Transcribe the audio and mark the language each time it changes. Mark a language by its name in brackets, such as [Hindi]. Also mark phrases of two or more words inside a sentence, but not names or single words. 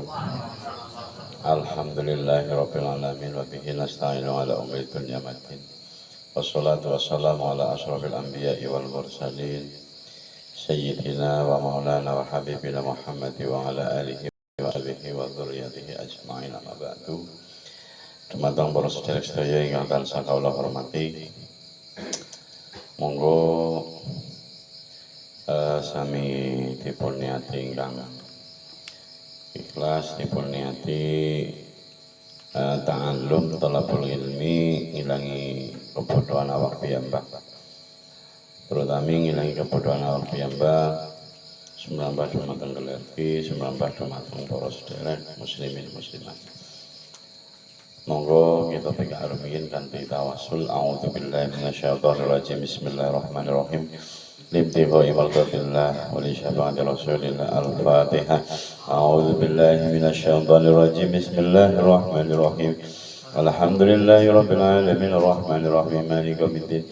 [Arabic] الحمد لله رب العالمين وبه نستعين على أمور الدنيا والدين. والصلاة والسلام على أشرف الأنبياء والمرسلين سيدنا ومولانا وحبيبنا محمد وعلى آله وصحبه وذريته أجمعين أما بعد. [Javanese] Dumateng para sedherek-sedherek ingkang tansah kawula hormati. Monggo sami dipun niati ingkang ikhlas, dipun niati [Arabic] تعلم طلب العلم, [Javanese] ngilangi kebodohan awak piyambak, terutama ngilangi kebodohan awak piyambak, sumrambah dumateng keluargi, sumrambah dumateng para sedherek [Arabic] مسلمين مسلمات. [Javanese] Monggo kita pikarumiyin kanthi tawassul. [Arabic] أعوذ بالله من الشيطان الرجيم. بسم الله الرحمن الرحيم. لابتغاء مرضاة الله ولشفاعة رسول الله. Al-Fatihah. أعوذ بالله من الشيطان الرجيم. بسم الله الرحمن الرحيم. الحمد لله رب العالمين الرحمن الرحيم مالك يوم الدين.